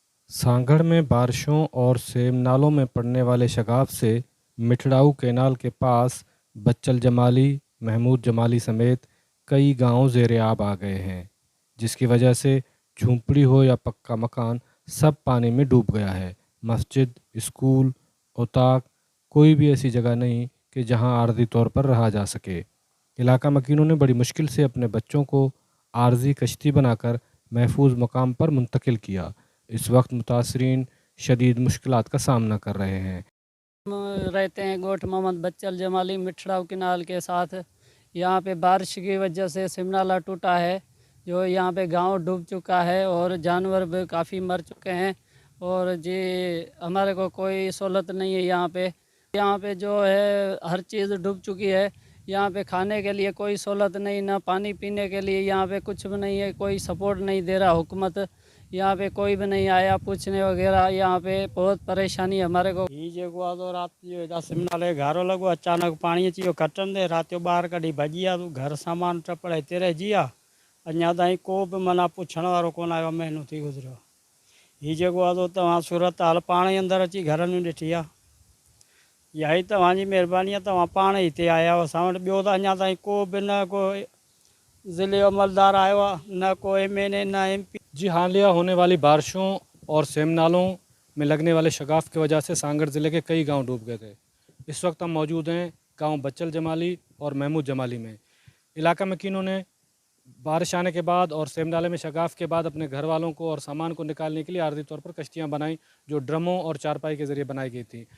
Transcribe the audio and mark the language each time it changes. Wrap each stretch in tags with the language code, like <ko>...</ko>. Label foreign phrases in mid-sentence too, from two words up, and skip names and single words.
<ur>سانگھڑ میں بارشوں اور سیم نالوں میں پڑنے والے شگاف سے مٹھڑاؤ کینال کے پاس بچل جمالی، محمود جمالی سمیت کئی گاؤں زیر آب آ گئے ہیں، جس کی وجہ سے جھونپڑی ہو یا پکا مکان سب پانی میں ڈوب گیا ہے. مسجد، اسکول، اوطاق، کوئی بھی ایسی جگہ نہیں کہ جہاں عارضی طور پر رہا جا سکے. علاقہ مکینوں نے بڑی مشکل سے اپنے بچوں کو عارضی کشتی بنا کر محفوظ مقام پر منتقل کیا. اس وقت متاثرین شدید مشکلات کا سامنا کر رہے ہیں. ہم رہتے ہیں گوٹھ محمد بچل جمالی مٹھڑاؤ کینال کے ساتھ. یہاں پہ بارش کی وجہ سے سیم نالہ ٹوٹا ہے، جو یہاں پہ گاؤں ڈوب چکا ہے اور جانور بھی کافی مر چکے ہیں. اور جی ہمارے کو کوئی سہولت نہیں ہے یہاں پہ جو ہے ہر چیز ڈوب چکی ہے. یہاں پہ کھانے کے لیے کوئی سہولت نہیں، نہ پانی پینے کے لیے یہاں پہ کچھ بھی نہیں ہے، کوئی سپورٹ نہیں دے رہا حکومت. یہاں پہ کوئی بھی نہیں آیا پوچھنے وغیرہ۔ یہاں پہ بہت پریشانی ہمارے کو.</ur> <sd>ही जेको आहे तो रात जो हेॾा सिमनाले घारो लॻो, अचानक पाणी अची वियो खटनि ते, राति जो ॿार कढी भॼी विया। तूं घर सामान टपड़ हिते रहिजी विया। अञा ताईं को बि माना पुछण वारो कोन आयो, महीनो थी गुज़रियो। हीउ जेको आहे तो तव्हां सूरत हाल पाण ई अंदरि अची घरनि में ॾिठी आहे। इहा ई तव्हांजी महिरबानी आहे, तव्हां पाण ई हिते आया हो। असां वटि ॿियो त अञा ताईं को बि न को ज़िले जो अमलदार आयो आहे, न को MNA न MP।</sd> <ur>جی، حالیہ ہونے والی بارشوں اور سیم نالوں میں لگنے والے شگاف کی وجہ سے سانگھڑ ضلع کے کئی گاؤں ڈوب گئے تھے. اس وقت ہم موجود ہیں گاؤں بچل جمالی اور محمود جمالی میں. علاقہ مکینوں نے بارش آنے کے بعد اور سیم نالے میں شگاف کے بعد اپنے گھر والوں کو اور سامان کو نکالنے کے لیے عارضی طور پر کشتیاں بنائی، جو ڈرموں اور چارپائی کے ذریعے بنائی گئی تھی.</ur>